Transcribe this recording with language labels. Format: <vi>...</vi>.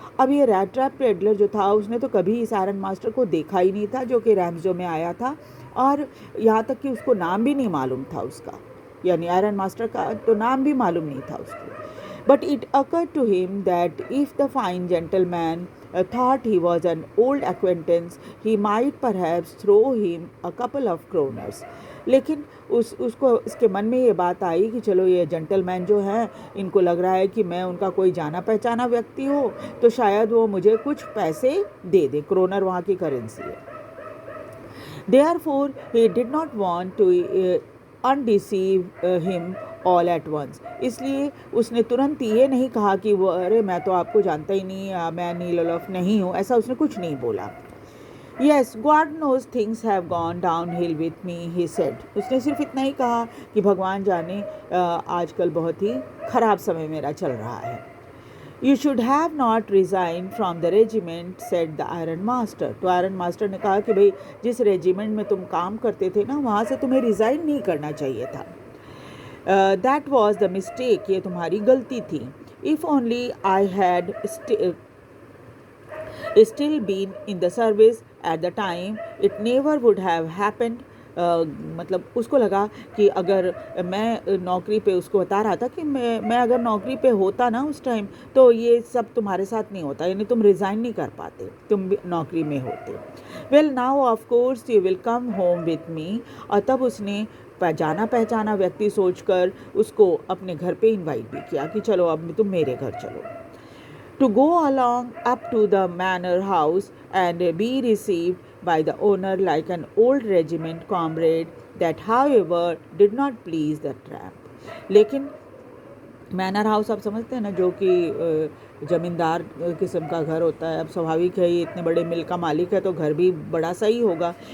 <hi>अब ये rat trap peddler जो था उसने तो कभी इस आयरन मास्टर को देखा ही नहीं था जो कि रैमजो में आया था, और यहाँ तक कि उसको नाम भी नहीं मालूम था उसका, यानी आयरन मास्टर का तो नाम भी मालूम नहीं था उसको.</hi> <en>But it occurred to him that if the fine gentleman thought he was an old acquaintance, he might perhaps throw him a couple of kroners.</en> <hi>लेकिन उसको इसके मन में ये बात आई कि चलो ये जेंटलमैन जो हैं इनको लग रहा है कि मैं उनका कोई जाना पहचाना व्यक्ति हो तो शायद वो मुझे कुछ पैसे दे दे. क्रोनर वहाँ की करेंसी है.</hi> <en>Therefore he did not want to undeceive him all at once.</en> <hi>इसलिए उसने तुरंत ये नहीं कहा कि वो अरे मैं तो आपको जानता ही नहीं, मैं नील ओलोफ नहीं हूँ, ऐसा उसने कुछ नहीं बोला.</hi> <en>Yes, God knows things have gone downhill with me, he said.</en> <hi>उसने सिर्फ इतना ही कहा कि भगवान जाने आजकल बहुत ही ख़राब समय मेरा चल रहा है.</hi> <en>You should have not resigned from the regiment, said the iron master.</en> <hi>तो आयरन मास्टर ने कहा कि भाई जिस रेजिमेंट में तुम काम करते थे ना वहाँ से तुम्हें रिज़ाइन नहीं करना चाहिए था.</hi> <en>That was the mistake,</en> <hi>ये तुम्हारी गलती थी.</hi> <en>If only I had still been in the service at the time, it never would have happened.</en> <hi>मतलब उसको लगा कि अगर मैं नौकरी पे, उसको बता रहा था कि मैं अगर नौकरी पे होता ना उस टाइम तो ये सब तुम्हारे साथ नहीं होता, यानी तुम रिज़ाइन नहीं कर पाते, तुम भी नौकरी में होते.</hi> <en>Well now of course you will come home with me.</en> <hi>और तब उसने जाना पहचाना व्यक्ति सोचकर उसको अपने घर पे इनवाइट भी किया कि चलो अब तुम मेरे घर चलो.</hi> <en>To go along up to the manor house and be received by the owner like an old regiment comrade, that however did not please the tramp.</en> <hi>लेकिन मैनर हाउस आप समझते हैं ना, जो कि ज़मींदार किस्म का घर होता है। अब स्वाभाविक है, ये इतने बड़े मिल का मालिक है तो घर भी बड़ा सा ही होगा।</hi>